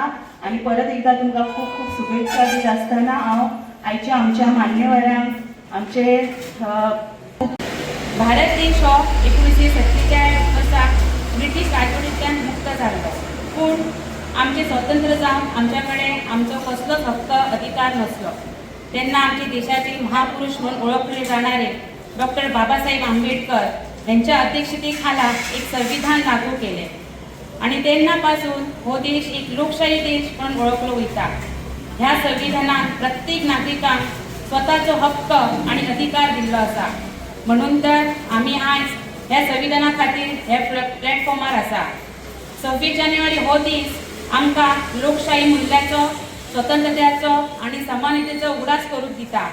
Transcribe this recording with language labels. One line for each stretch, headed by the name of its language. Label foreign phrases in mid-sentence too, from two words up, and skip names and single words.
Konkani: आनी परत एकदा तुमकां खूब खूब शुभेच्छा दीत आसतना हांव आयच्या आमच्या मान्यवरांक आमचे भारत देश हो 1947 वर्सा ब्रिटीश राजवटींतल्यान मुक्त जाल्लो. पूण आमचे स्वतंत्र जावन आमच्या कडेन आमचो कसलोच हक्क अधिकार नसलो.
Marathi: तेन्ना आमच्या देशाचे महापुरुष म्हणून ओळखले जाणारे डॉक्टर बाबासाहेब आंबेडकर यांच्या अध्यक्षतेखाला एक संविधान लागू केले आणि तेन्नापासून हो देश एक लोकशाही देश म्हणून ओळखलो वयता.
Konkani: ह्या संविधानात प्रत्येक नागरिकांक स्वताचो हक्क आणि अधिकार दिल्लो आसा. म्हणून तर आम्ही आज ह्या संविधाना खातीर ह्या प्लॅटफॉर्मार आसा. 26 जानेवारी हो दीस आमकां लोकशाही मूल्याचो स्वतंत्रतेचो आणि समानतेचो उगडास करून दिता.